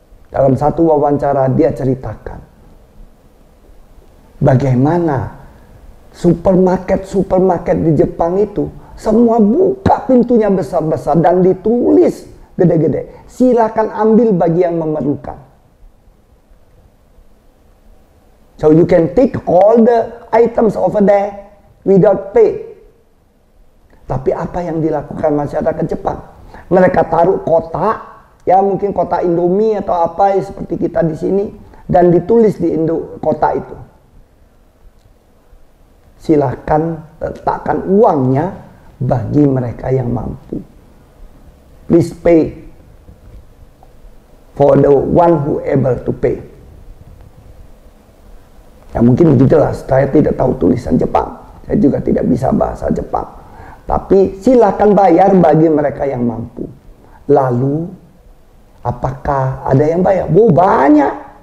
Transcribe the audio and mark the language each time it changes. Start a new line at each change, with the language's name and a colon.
Indonesian: Dalam satu wawancara dia ceritakan bagaimana supermarket di Jepang itu semua buka pintunya besar-besar dan ditulis gede-gede, silakan ambil bagi yang memerlukan.
English: So you can take all the items over there without pay.
Indonesian: Tapi apa yang dilakukan masyarakat Jepang? Mereka taruh kotak, ya mungkin kotak Indomie atau apa seperti kita di sini, dan ditulis di kotak itu, silahkan letakkan uangnya bagi mereka yang mampu.
English: Please pay for the one who able to pay.
Indonesian: Ya mungkin begitulah, saya tidak tahu tulisan Jepang. Saya juga tidak bisa bahasa Jepang. Tapi silakan bayar bagi mereka yang mampu. Lalu, apakah ada yang bayar? Oh, banyak.